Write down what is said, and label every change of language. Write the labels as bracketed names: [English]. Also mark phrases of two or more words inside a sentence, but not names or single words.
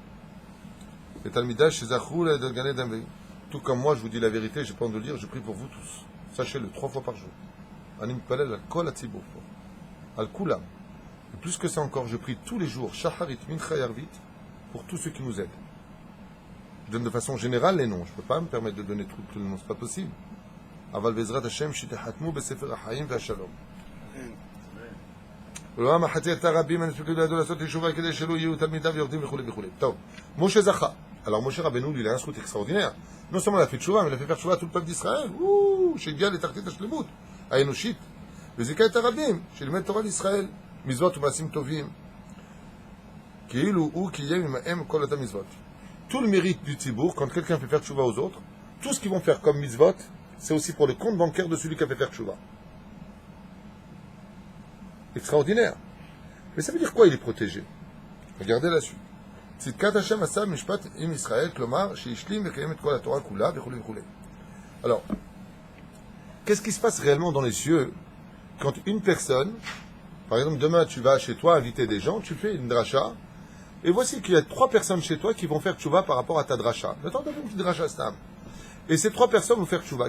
[French] Et Talmidash, tout comme moi, je vous dis la vérité, j'ai pas honte de le dire, je prie pour vous tous. Sachez-le, 3 fois par jour. [Hebrew] אני מתפלל על כל ציבור. על כולם. [French] Et plus que ça encore, je prie tous les jours, [Hebrew] שחרית מנחה ערבית, [French] pour tous ceux qui nous aident. Je donne de façon générale les noms. Je ne peux pas me permettre de donner tous les noms, c'est pas possible. [Hebrew] אבל בעזרת השם שיחתמו בספר החיים והשלום. ולעולם החצי את הרבים הנפלו לידו לעשות תשובה כדי שלא יהיו תלמידיו יורדים וכו' וכו'. טוב, Moshe זכה. [French] Alors Moshe Rabbeinu, lui, il a un scout extraordinaire. Non seulement il a fait tchouva, mais il a fait faire tchouva à tout le peuple d'Israël. [Hebrew] שהגיע לתחתית השלמות האנושית. וזיכה את הרבים, שלימד תורה לישראל, מצוות ומעשים טובים. כאילו הוא קיים עמהם כל אותם מצוות. [French] Tout le mérite du tzibour, quand quelqu'un fait faire tchouva aux autres, tout ce qu'ils vont faire comme mitzvot, c'est aussi pour le compte bancaire de celui qui a fait faire tchouva. Extraordinaire. Mais ça veut dire quoi, il est protégé? Regardez la suite. [Hebrew] צדקת השם עשה משפט עם ישראל כלומר שהשלים וקיים את כל התורה כולה וכולי וכולי. [French] Alors, qu'est-ce qui se passe réellement dans les cieux quand une personne, par exemple, demain tu vas chez toi inviter des gens, tu fais une dracha, et voici qu'il y a 3 personnes chez toi qui vont faire tchouva par rapport à ta dracha. Maintenant, tu as fait une petite dracha stam. Et ces 3 personnes vont faire tchouva.